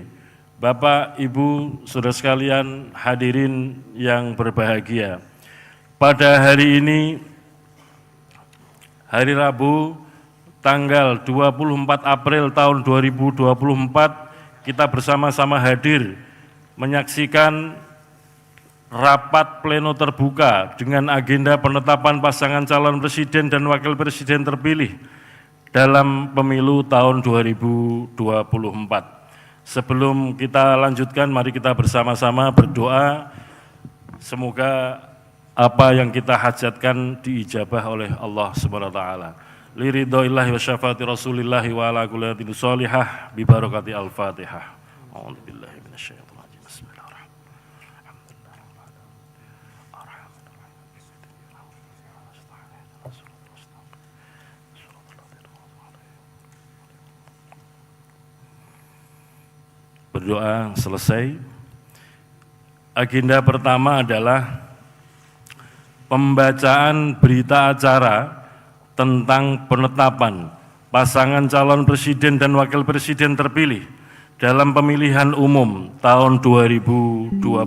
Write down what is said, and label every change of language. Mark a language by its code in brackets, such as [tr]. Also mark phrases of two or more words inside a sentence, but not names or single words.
[id] Bapak, Ibu, saudara sekalian, hadirin yang berbahagia, pada hari ini, hari Rabu, tanggal 24 April tahun 2024, kita bersama-sama hadir menyaksikan rapat pleno terbuka dengan agenda penetapan pasangan calon presiden dan wakil presiden terpilih dalam pemilu tahun 2024. Sebelum kita lanjutkan, mari kita bersama-sama berdoa, semoga apa yang kita hajatkan diijabah oleh [ar] الله سبحانه وتعالى. لرضى الله وشفاعة رسول الله وعلى كل حاجة صالحة ببركة الفاتحة. أعوذ بالله من الشيطان الرجيم. [id] Berdoa selesai. Agenda pertama adalah pembacaan berita acara tentang penetapan pasangan calon presiden dan wakil presiden terpilih dalam pemilihan umum tahun 2024.